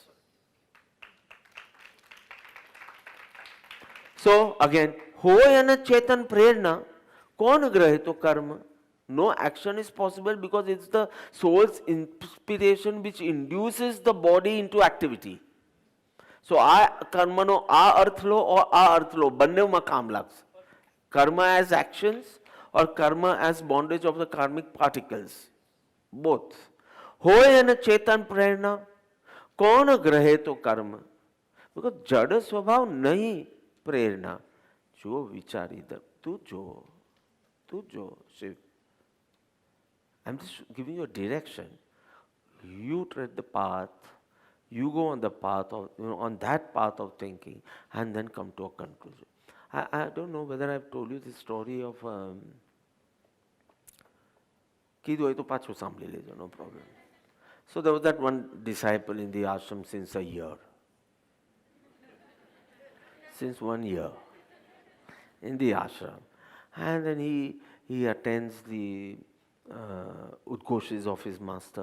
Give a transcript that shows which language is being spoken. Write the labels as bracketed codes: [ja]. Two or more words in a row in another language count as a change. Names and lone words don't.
[en] So again, [gu] હોય અને ચેતન પ્રેરણા, કોણ ગ્રહે તો કર્મ? [en] No action is possible because it's the soul's inspiration which induces the body into activity. [gu] So આ કર્મનો આ અર્થ લો or આ અર્થ લો, બંનેમાં કામ લાગશે. [en] Karma as actions or karma as bondage of the karmic particles. Both. [gu] હોય અને ચેતન પ્રેરણા, કોણ ગ્રહે તો કર્મ? Because જડ સ્વભાવ નહીં પ્રેરણા. જો વિચારી દે, તું જો, શિવ. [en] I'm just giving you a direction. You tread the path. You go on the path of, on that path of thinking, and then come to a conclusion. I don't know whether I've told you the story of [gu] કીધું હોય તો પાછું સાંભળી લેજો, [en] no problem. So there was that one disciple in the ashram since a year. Since 1 year in the ashram. And then he attends the Udghoshes of his master.